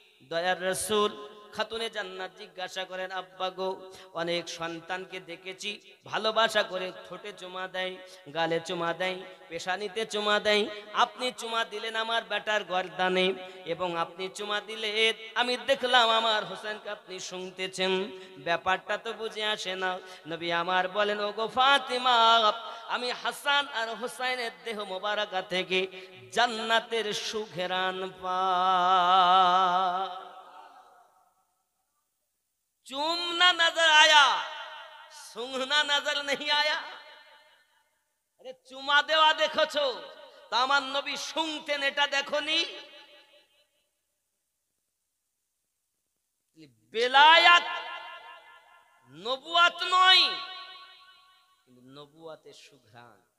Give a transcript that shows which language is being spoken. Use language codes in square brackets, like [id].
[bn] দয়ার রাসূল খাতুনে জান্নাত জিজ্ঞাসা করেন আব্বা গো, অনেক সন্তানকে দেখেছি ভালোবাসা করে ঠোঁটে চুমা দেয়, গালে চুমা দেয়, পেশানিতে চুমা দেয়, আপনি চুমা দিলেন আমার বেটার গর্দানে এবং আপনি চুমা দিলেন আমি দেখলাম আমার হোসেনকে আপনি শুনতেছেন, ব্যাপারটা তো বুঝে আসে না। নবী আমার বলেন ওগো ফাতিমা, আমি হাসান আর হোসেনের দেহ মোবারকা থেকে জান্নাতের সুঘেরান পাই। [hi] चूमना नजर आया, सूंघना नजर नहीं आया। अरे चुमा देवा देखो ता [bn] আমার নবী শুনতেন, এটা দেখোনি? বেলায়াত নবুয়াত নয়, কিন্তু নবুয়াতের সুঘ্রাণ।